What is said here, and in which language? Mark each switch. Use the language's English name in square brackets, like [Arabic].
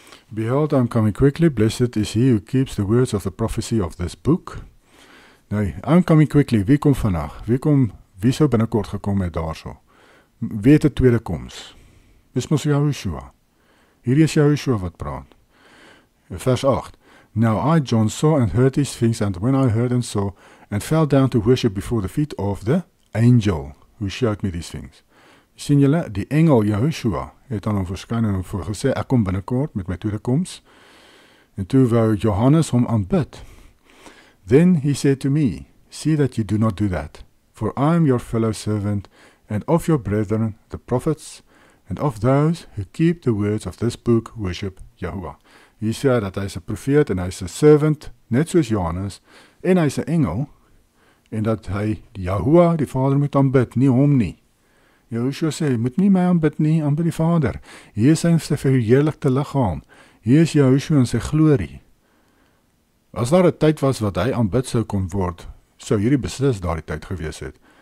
[English] Behold, I'm coming quickly, blessed is he who keeps the words of the prophecy of this book. [Afrikaans] Nou, [English] I'm coming quickly, [Afrikaans] wie kom vandag? Wie sou binnekort gekom het daarso? Wie het 'n tweede koms? Dis mos Jehoshua. Hierdie is Jehoshua wat praat. Vers 8. [English] Now I, John, saw and heard these things, and when I heard and saw, and fell down to worship before the feet of the angel who showed me these things. [Afrikaans] Sien julle, die engel Jehoshua het aan hom verskyn en hom voorgesê, ek kom binnekort met my tweede koms. En toe wou Johannes hom aanbid. [English] Then he said to me, see that you do not do that, for I am your fellow servant, and of your brethren, the prophets, and of those who keep the words of this book worship Yahweh. [Afrikaans] Hier sê hy dat hy is 'n profeet en hy is 'n servant, net soos Johannes, en hy is 'n engel, en dat hy Yahweh, die Vader, moet aanbid, nie hom nie. Jehoshua sê, moet nie my aanbid nie, aanbid die Vader. Hier is sy verheerlikte liggaam. Hier is Jehoshua in sy glorie. As daar 'n tyd was wat hy aanbid sou kon word, sou hierdie beslis daardie tyd gewees het.